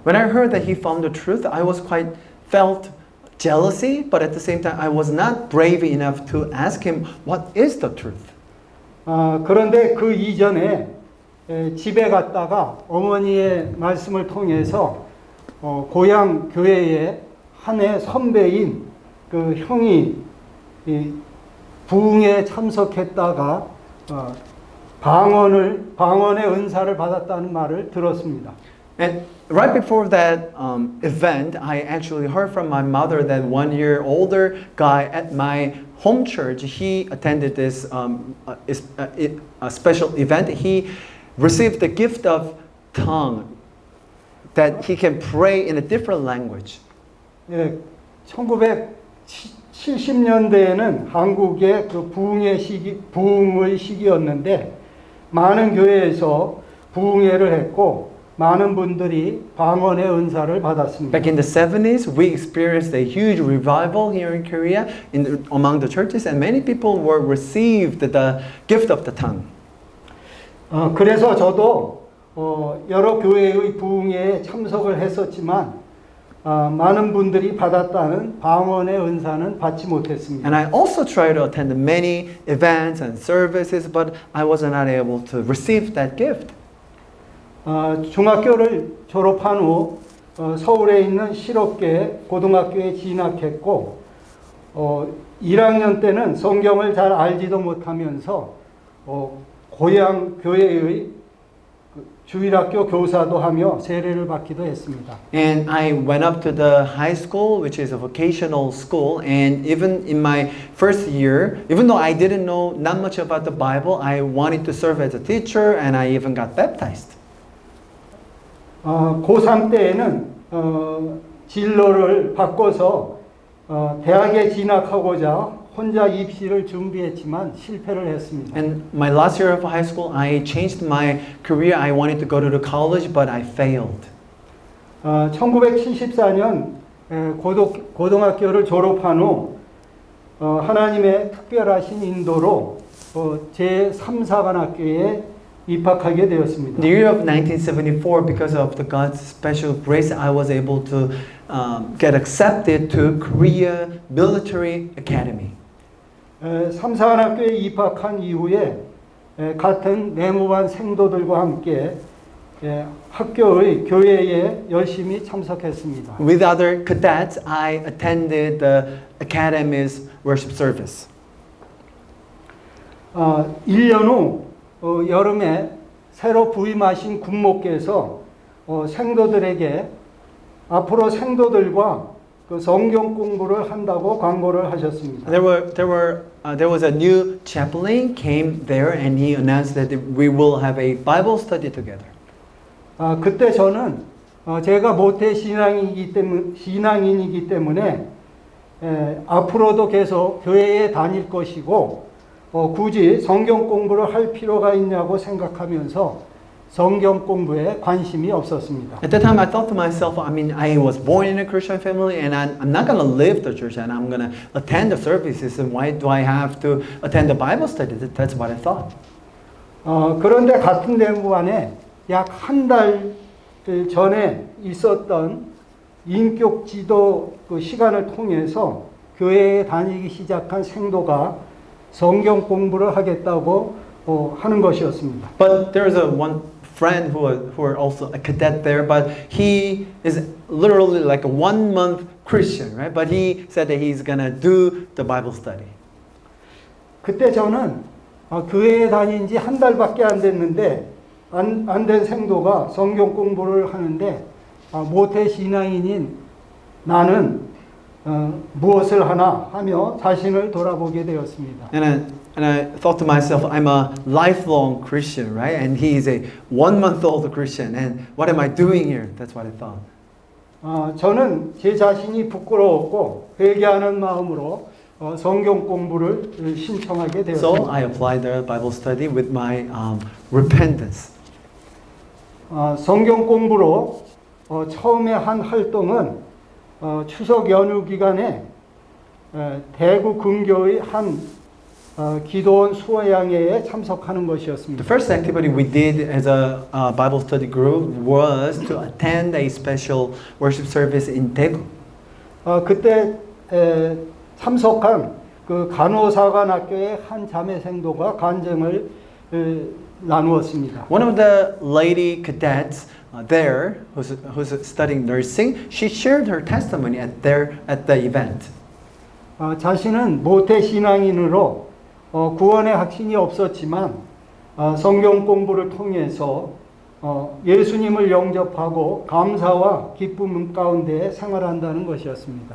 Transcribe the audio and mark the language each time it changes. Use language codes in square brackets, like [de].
[en] When I heard that he found the truth, I was felt jealousy, but at the same time, I was not brave enough to ask him what is the truth. [ko] 그런데 그 이전에 집에 갔다가 어머니의 말씀을 통해서 고향 교회에 한 해 선배인 그 형이 부흥에 참석했다가 방언의 은사를 받았다는 말을 들었습니다. [en] And right before that event, I actually heard from my mother that 1 year older guy at my home church, he attended this a special event. He received the gift of tongue that he can pray in a different language. [ko] 예, 1970년대에는 한국의 그 부흥의 시기였는데 많은 교회에서 부흥회를 했고 많은 분들이 방언의 은사를 받았습니다. [en] Back in the 70s, we experienced a huge revival here in Korea among the churches, and many people received the gift of the tongue. [ko] 그래서 저도 여러 교회의 부흥회에 참석을 했었지만 많은 분들이 받았다는 방언의 은사는 받지 못했습니다. [en] And I also tried to attend many events and services, but I was not able to receive that gift. [ko] 중학교를 졸업한 후 서울에 있는 실업계 고등학교에 진학했고 1학년 때는 성경을 잘 알지도 못하면서 고향 교회의 주일학교 교사도 하며 세례를 받기도 했습니다. [en] And I went up to the high school, which is a vocational school, and even in my first year, even though I didn't know not much about the Bible, I wanted to serve as a teacher, and I even got baptized. [ko] 고3 때에는 진로를 바꿔서 대학에 진학하고자 혼자 입시를 준비했지만 실패를 했습니다. [en] And my last year of high school, I changed my career. I wanted to go to the college, but I failed. [ko] 1974년 고등학교를 졸업한 후 하나님의 특별하신 인도로 제3사관학교에 입학하게 되었습니다. [en] The year of 1974, because of the God's special grace, I was able to get accepted to Korea Military Academy. [ko] 3사관학교에 입학한 이후에 같은 내무반 생도들과 함께 학교의 교회에 열심히 참석했습니다. [en] With other cadets, I attended the academy's worship service. [ko] 1년 후 여름에 새로 부임하신 군목께서 생도들에게 앞으로 생도들과 그 성경 공부를 한다고 광고를 하셨습니다. [en] There was a new chaplain came there, and he announced that we will have a Bible study together. [ko] 그때 저는 제가 모태 신앙인이기 때문에 앞으로도 계속 교회에 다닐 것이고 굳이 성경 공부를 할 필요가 있냐고 생각하면서 성경 공부에 관심이 없었습니다. [en] At that time, I thought to myself, I mean, I was born in a Christian family, and I'm not going to leave the church, and I'm going to attend the services, and why do I have to attend the Bible study? That's what I thought. [ko] 그런데 같은 내무반에 약 한 달 전에 있었던 인격 지도 그 시간을 통해서 교회에 다니기 시작한 생도가 성경 공부를 하겠다고 하는 것이었습니다. [en] But there's one friend who are also a cadet there, but he is literally like a 1 month Christian, right? But he said that he's gonna do the Bible study. [ko] 그때 저는 교회에 다닌 지 한 달밖에 안 됐는데 안 된 생도가 성경 공부를 하는데 모태 신앙인인 나는 무엇을 하나 하며 자신을 돌아보게 되었습니다. [en] And I thought to myself, I'm a lifelong Christian, right? And he is a 1 month old Christian. And what am I doing here? That's what I thought. [ko] 저는 제 자신이 부끄러웠고 회개하는 마음으로 성경 공부를 신청하게 되었습니다. [en] So I applied the Bible study with my repentance. [ko] 성경 공부로 처음에 한 활동은 추석 연휴 기간에 대구 근교의 한 기도원 수호양회에 참석하는 것이었습니다. [en] The first activity we did as a Bible study group was to attend a special worship service in Daegu. [ko] 그때 참석한 그 간호사관학교의 한 자매생도가 간증을 나누었습니다. [en] One of the lady cadets there, who's studying nursing, she shared her testimony at the event. [ko] 자신은 모태 신앙인으로 구원의 확신이 없었지만 성경 공부를 통해서 예수님을 영접하고 감사와 기쁨 가운데 생활한다는 것이었습니다.